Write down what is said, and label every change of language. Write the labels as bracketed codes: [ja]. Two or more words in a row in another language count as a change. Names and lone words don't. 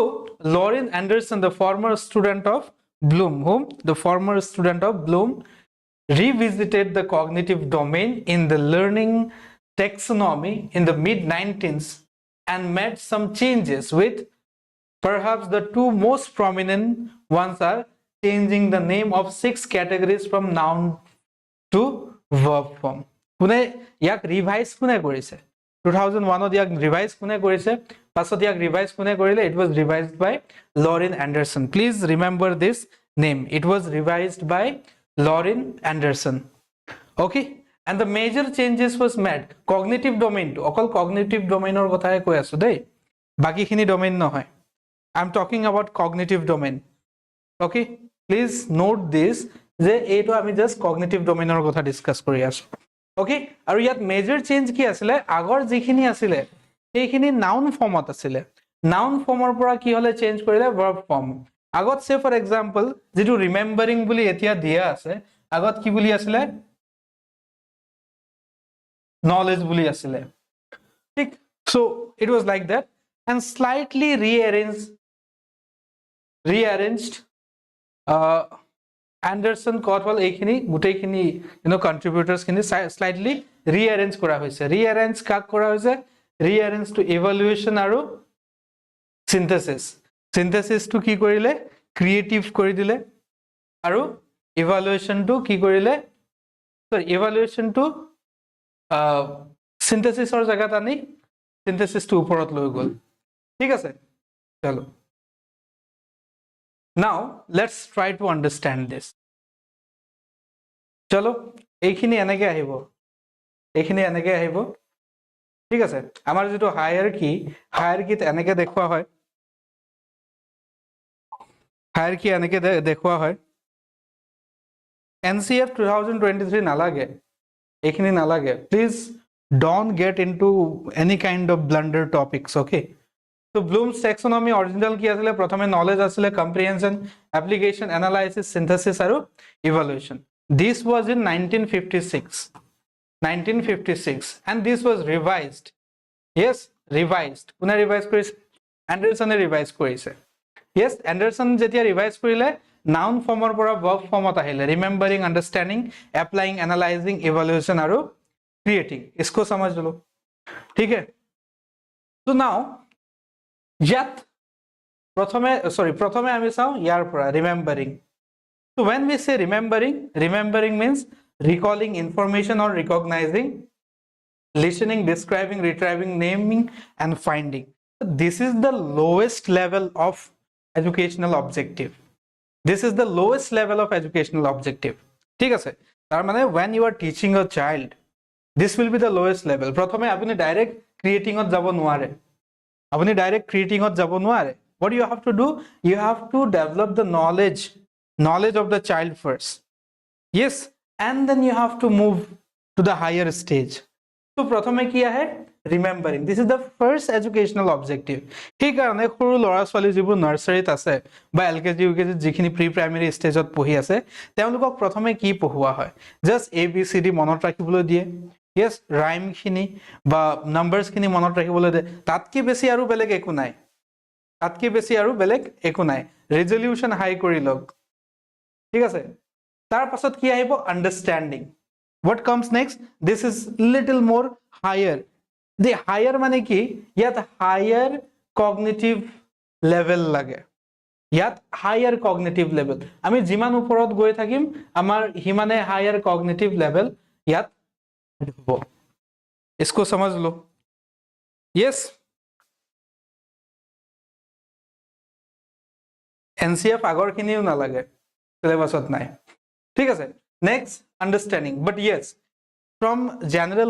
[en] Lauren Anderson the former student of Bloom the former student of Bloom revisited the cognitive domain in the learning taxonomy in the mid 19s and made some changes with perhaps the two most prominent ones are changing the name of 6 categories from noun to verb form [as] কোনে ইয়াক ৰিভাইজ কোনে কৰিছে 2001 ত ইয়াক ৰিভাইজ কোনে কৰিছে পাছত ইয়াক ৰিভাইজ কোনে কৰিলে [en] it was revised by Lauren Anderson please remember this name it was revised by Lauren Anderson okay and the major changes was made cognitive domain to অকল cognitive domain [as] or কথাই কৈ আছো দেই বাকি খিনি domain নহয় [en] I'm talking about cognitive domain okay please note this [as] যে এইটো আমি জাস্ট [en] cognitive domain [as] or কথা ডিসকাস কৰি আছো ওকে আৰু ইয়াত [en] major change [as] কি আছিল আগৰ যিখিনি আছিল সেইখিনি নাউন ফৰ্মত আছিল নাউন ফৰ্মৰ পৰা কি হলে চেঞ্জ কৰিলে [en] verb form [as] আগত সে [en] for example [as] যেটো ৰিমেম্বাৰিং বুলি এতিয়া দিয়া আছে আগত কি বুলি আছিল [en] knowledge [as] বুলি আছিল ঠিক [en] so it was like that and slightly rearranged Anderson Cotwell [as] এইখিনি গুটেইখিনি [en] contributors খিনি slightly rearrange [as] কৰা হৈছে [en] rearrange [as] কাক কৰা হৈছে [en] rearrange to evaluation আৰু synthesis to [as] কি কৰিলে creative কৰি দিলে আৰু [en] evaluation to [as] কি কৰিলে [en] sorry evaluation to synthesis [as] or জায়গাত আনি [en] synthesis to [as] ওপৰত লৈ গল ঠিক আছে চলো [en] now let's try to understand this [as] চলো এইখিনি এনেকে আহিব ঠিক আছে আমাৰ যেটো হায়াৰকিত এনেকে দেখুৱা হয় হায়াৰকি এনেকে দেখুৱা হয় NCF 2023 নালাগে এইখিনি নালাগে [en] please don't get into any kind of blunder topics okay so Bloom's taxonomy original [as] কি আছিল প্ৰথমে knowledge আছিল [en] comprehension application analysis synthesis [as] আৰু evaluation [en] this was in 1956 and this was revised yes revised [as] কোনে ৰিভাইজ কৰিছে এণ্ডাৰছনে ৰিভাইজ কৰিছে yes Anderson যেতিয়া ৰিভাইজ কৰিলে noun ফৰ্মৰ পৰা verb ফৰ্মত আহিলে [en] remembering understanding applying analyzing evaluation [as] আৰু [en] creating [hi] इसको समझ लो ठीक है [en] so now [as] যাত প্ৰথমে আমি চাও ইয়াৰ পৰা [en] remembering so when we say remembering means recalling information or recognizing listening describing retrieving naming and finding this is the lowest level of educational objective [as] ঠিক আছে তাৰ মানে [en] when you are teaching a child this will be the lowest level [as] প্ৰথমে আপুনি ডাইৰেক্ট ক্ৰিয়েটিংত যাব নোৱাৰে [en] what you have to do you have to develop the knowledge of the child first yes and then you have to move to the higher stage so [as] প্ৰথমে কি আহে [en] remembering this is the first educational objective [as] সেই কাৰণে সৰু লৰা ছোৱালী যিবোৰ নাৰ্সাৰীত আছে বা এলকেজি ইউকেজি যিখিনি প্ৰি প্ৰাইমাৰী ষ্টেজত পঢ়ি আছে তেওঁলোকক প্ৰথমে কি পঢ়ুৱা হয় জাস্ট ABCD মনত ৰাখিবলৈ দিয়ে yes rhyme খিনি বা numbers খিনি মনত ৰাখিবলৈ দিয়ে তাতকে বেছি আৰু বেলেগ একো নাই ৰেজলিউশন হাই কৰি লওক ঠিক আছে তাৰ পাছত কি আহিব [en] understanding what comes next this is little more higher the higher [as] মানে কি ইয়াত [en] higher cognitive level [as] লাগে ইয়াত [en] higher cognitive level [as] আমি যিমান ওপৰত গৈ থাকিম আমাৰ হিমানে [en] higher cognitive level [as] ইয়াত হ'ব [hi] इसको समझ लो [as] yes NCF আগৰ খিনিও না লাগে সিলেবাসত নাই ঠিক আছে [en] next understanding but yes from general